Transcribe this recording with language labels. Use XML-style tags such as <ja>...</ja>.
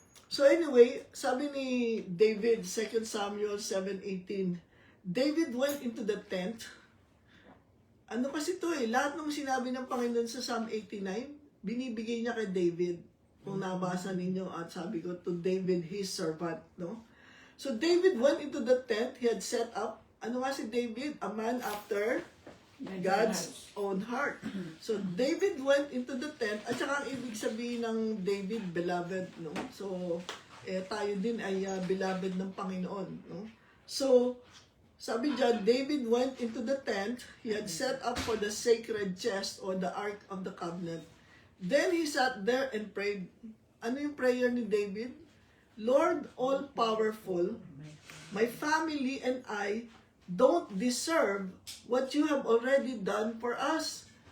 <en>So anyway,</en> <tl>sabi ni David,</tl> <en>2 Samuel 7:18, David went into the tent.</en> <tl>Ano kasi ito lahat ng sinabi ng Panginoon sa Psalm 89, binibigay niya kay David. Kung nabasa ninyo, at sabi ko,</tl> <en>to David, his servant,</en> <tl>no?</tl> <en>So David went into the tent he had set up. Ano nga si David? A man after God's own heart. So, David went into the tent,</en> <tl>at saka ang ibig sabihin ng David, beloved, no? So, tayo din ay beloved ng Panginoon. No?</tl> <en>So,</en> <tl>sabi dyan,</tl> <en>David went into the tent he had set up for the sacred chest or the Ark of the Covenant. Then he sat there and prayed.</en> <tl>Ano yung prayer ni David?</tl> <en>Lord all-powerful, my family and I don't deserve what you have already done for us.</en>